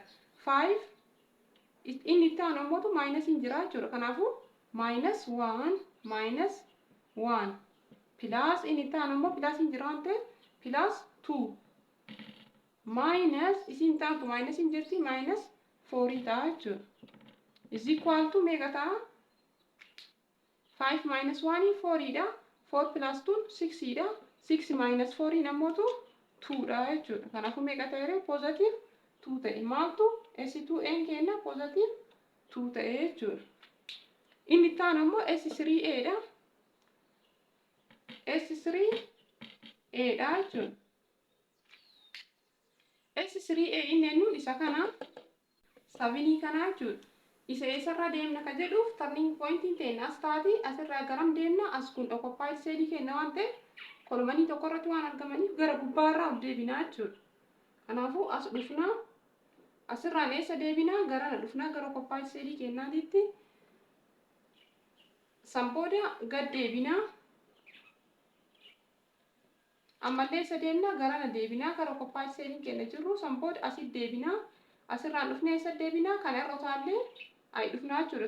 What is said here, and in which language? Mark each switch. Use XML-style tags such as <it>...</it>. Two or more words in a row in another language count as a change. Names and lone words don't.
<om>5 inni itti aanu ammoo maayinasiin jira jechuudha. Kanaafuu maayinus 1 pilaas inni itti aanu ammoo pilaasiin jira waan ta'eef pilaas 2 maayinus isiin taatu maayinasiin jirti maayinus 4 ta'a jechuudha.</om> <en>Is equal to</en> <om>meeqa ta'a? 5 minus 1 4dha. 4 plus 2 6dha. 6 minus 4 ammoo 2dha jechuudha. Kanaafuu meeqa ta'e positive 2 ta'e. Maaltu S2N kenna positive 2 ta'e jechuudha. Inni itti aanu ammoo S3Adha. S3Adha jechuudha. S3A inni ennuun isa kana 7 kana jechuudha. Isa eessarraa deemna ka jedhuuf</om> <en>turning pointiin</en> <om>teenya as taati asirraa garam deemna as kun</om> <en>occupied cell</en> <om>kenna waan ta'eef kolomanii tokko irratti waan argamaniif gara gubbaarraa ol deebinaa jechuudha. Kanaafuu as dhufnaa asirraan eessa deebinaa garana dhufnaa gara</om> <en>occupied cell</en> <om>kennaatitti san booda gad deebinaa ammallee eessa deemnaa garana deebinaa gara</om> <en>occupied cell</en> <om>kenna jirru san booda asitti deebinaa asirraan dhufnee eessa deebinaa kana irra taallee ay dhufnaa jechuudha.</om>